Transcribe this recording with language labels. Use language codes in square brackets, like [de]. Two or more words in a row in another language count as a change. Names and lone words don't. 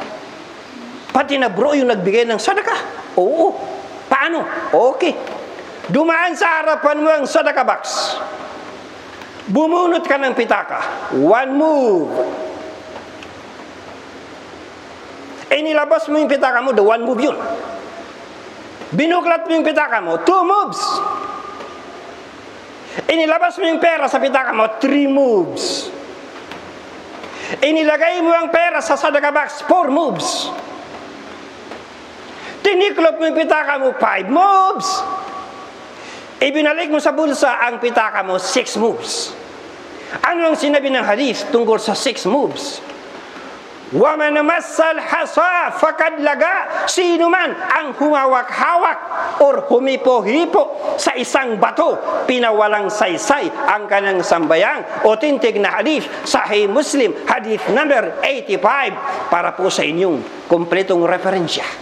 [tl] Pati na bro yung nagbigay ng sadaka. Oo. Paano? Okay. Dumaan sa harapan mo ang sadaka box. Bumunot ka ng pitaka. [en] One move. [tl] Inilabas mo yung pitaka mo, [en] the one move yun. [tl] Binuklat mo yung pitaka mo, 2 moves. Inilabas mo yung pera sa pitaka mo, 3 moves. Inilagay mo ang pera sa sadaka box, 4 moves. Tiniklop mo yung pitaka mo, 5 moves. Ibinalik mo sa bulsa ang pitaka mo, 6 moves. Ano ang sinabi ng hadith tungkol sa 6 moves? [ar] وَمَنْ مَسَّ الْحَصَى فَقَدْ لَغَا. [tl] Sino man ang humawak-hawak or humipo-hipo sa isang bato, pinawalang saysay ang kanyang sambayang. Authentic na hadith, Sahih Muslim, hadith number 85, para po sa inyong kompletong referensya.